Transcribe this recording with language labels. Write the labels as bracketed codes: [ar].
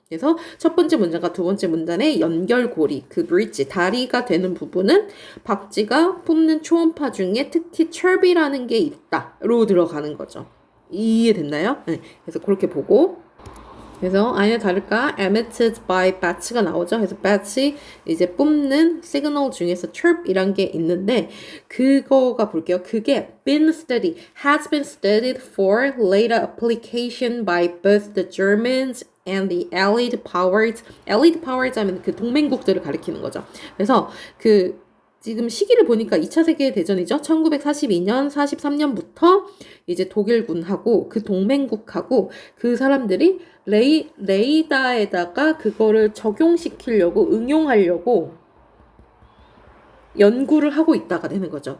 [ko] 그래서 첫 번째 문장과 두 번째 문단의 연결고리, 그 브릿지, 다리가 되는 부분은 박쥐가 뿜는 초음파 중에 특히 chirp이라는 게 있다로 들어가는 거죠. 이해됐나요? 네. 그래서 그렇게 보고 그래서 아니나 다를까 [en] emitted by bats [ko] 가 나오죠. 그래서 bats이 이제 뿜는 시그널 중에서 chirp이란 게 있는데 그거가 볼게요. 그게 [en] has been studied for later application by both the Germans and the Allied powers [ko] 하면 그 동맹국들을 가리키는 거죠. 그래서 지금 시기를 보니까 2차 세계대전이죠. 1942년, 43년부터 이제 독일군하고 그 동맹국하고 그 사람들이 레이더에다가 그거를 적용시키려고 응용하려고 연구를 하고 있다가 되는 거죠.